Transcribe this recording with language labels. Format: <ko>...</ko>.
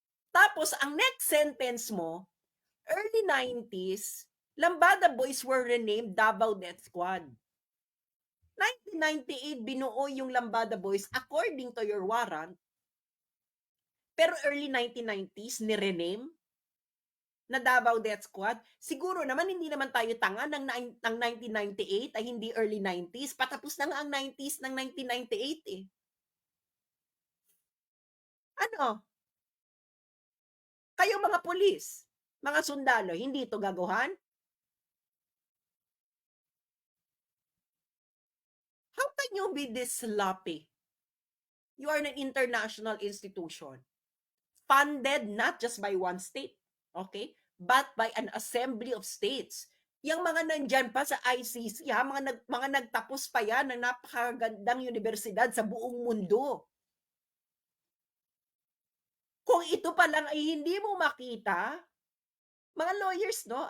<tl>Tapos, ang</tl> <en>next sentence mo, early 90s, Lambada Boys were renamed Davao Death Squad.</en> <tl>1998, binuo yung Lambada Boys</tl> <en>according to your warrant.</en> <tl>Pero early 1990s, ni-rename na Davao Death Squad. Siguro naman hindi naman tayo tanga ng 1998 ay hindi early 90s. Patapos na nga ang 90s ng 1998 eh. Ano? Kayo mga pulis, mga sundalo, hindi ito gaguhan?</tl> <en>How can you be this sloppy? You are an international institution, funded not just by one state, okay, but by an assembly of states.</en> <tl>Yang mga nandyan pa sa ICC, ha, mga nagtapos pa yan ng napakagandang universidad sa buong mundo. Kung ito pa lang ay hindi mo makita, mga lawyers, no?</tl>